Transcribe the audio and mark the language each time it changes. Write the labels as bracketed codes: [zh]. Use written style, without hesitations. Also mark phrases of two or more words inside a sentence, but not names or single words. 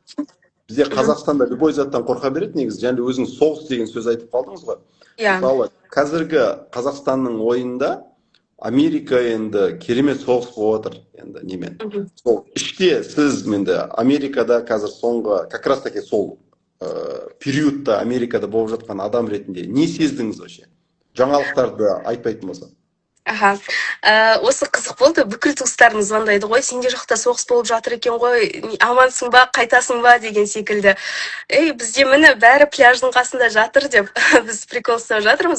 [kk] Бізде Қазақстанда любой заттан қорқа береді негізі. Және өзіңіз соғыс деген сөз айтып қалдыңыз ғой. Мысалы, қазіргі Қазақстанның ойында Америка енді керемет соғыс болып отыр. Енді немен? Сол іште сіз менде Америкада қазір соңғы, [ru] как раз таки [kk] сол периодта Америкада болып жатқан адам ретінде не сездіңіз вообще? Жаңалықтарды айтпайтын болса. Осы қызық болды. Бүкіл туыстарым звондайды ғой, сенде жақта соғыс болып жатыр екен ғой, амансың ба, қайтасың ба деген секілді. Бізде міне бәрі пляждың қасында жатыр деп біз прикол ұстап жатырмыз.